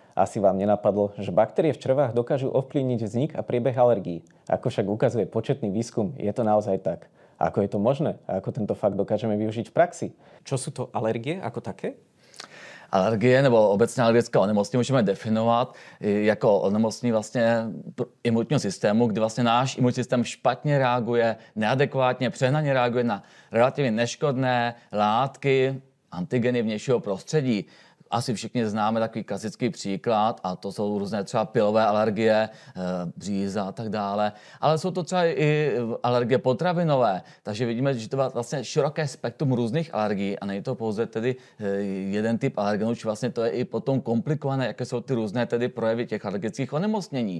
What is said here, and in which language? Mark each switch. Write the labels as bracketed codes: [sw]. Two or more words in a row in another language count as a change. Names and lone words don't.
[sk] Asi vám nenapadlo, že baktérie v črevách dokážu ovplyvniť vznik a priebeh alergií. Ako však ukazuje početný výskum, je to naozaj tak. Ako je to možné a ako tento fakt dokážeme využiť v praxi? Čo sú to alergie ako také? [cs] Alergie nebo obecně alergické onemocnění můžeme definovat jako onemocnění vlastně imunitního systému, kdy vlastně náš imunitní systém špatně reaguje, neadekvátně, přehnaně reaguje na relativně neškodné látky, antigeny vnějšího prostředí. Asi všichni známe takový klasický příklad a to jsou různé třeba pilové alergie, bříza a tak dále, ale jsou to třeba i alergie potravinové, takže vidíme, že to je vlastně široké spektrum různých alergií a není to pouze tedy jeden typ alergenů, či vlastně to je i potom komplikované, jaké jsou ty různé tedy projevy těch alergických onemocnění.